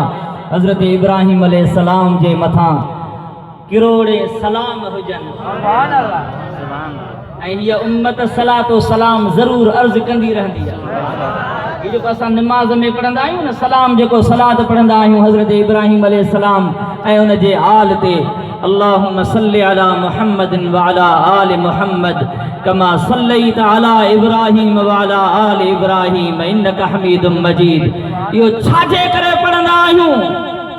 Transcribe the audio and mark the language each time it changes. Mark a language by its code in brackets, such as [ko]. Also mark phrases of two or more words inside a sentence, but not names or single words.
[sd] हज़रत इब्राहीम अलैहिस्सलाम जे मथां किरोड़े सलाम हुजनि। [ar] سبحان الله. [sd] ऐं हीअ उम्मत सलातो सलाम ज़रूरु अर्ज़ु कंदी रहंदी आहे। ये जेको असां निमाज़ में पढ़ंदा आहियूं न सलाम जेको सलात पढ़ंदा आहियूं हज़रत इब्राहीम अलैहिस्सलाम ऐं उन जे आल ते [ar] اللهم صل على محمد وعلى آل محمد كما صليت على إبراهيم وعلى آل إبراهيم إنك حميد مجيد. [sd] इहो छाजे करे पढ़ंदा आहियूं?